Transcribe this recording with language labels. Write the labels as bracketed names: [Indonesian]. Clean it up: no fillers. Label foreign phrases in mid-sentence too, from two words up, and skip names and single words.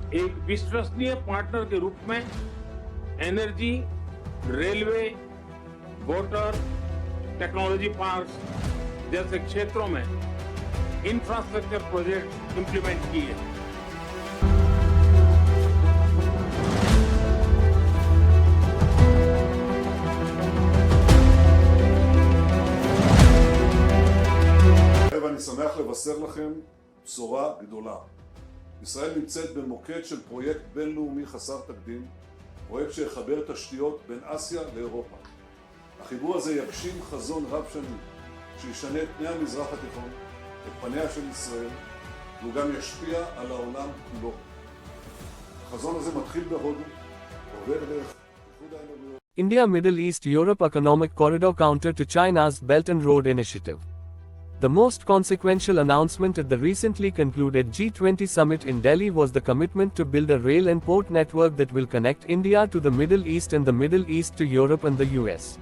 [Hindi] एक विश्वसनीय पार्टनर के रूप में [English] energy, railway, water, technology parks [Hindi] जैसे क्षेत्रों में [English] infrastructure project implement [Hindi] किए। [Hebrew] ואני שמח לבשר לכם בשורה גדולה. ישראל נמצאת במוקד של פרויקט בינלאומי חסר תקדים, פרויקט שיחבר תשתיות בין אסיה לאירופה. החיבור הזה יגשים חזון רב שנים, שישנה את פני המזרח התיכון, את פניה של ישראל, והוא גם ישפיע על העולם כולו. החזון הזה מתחיל בהודו, עובר דרך איחוד האמירויות. [English] India Middle East Europe Economic Corridor counter to China's Belt and Road Initiative. The most consequential announcement at the recently concluded G20 Summit in Delhi was the commitment to build a rail and port network that will connect India to the Middle East and the Middle East to Europe and the US.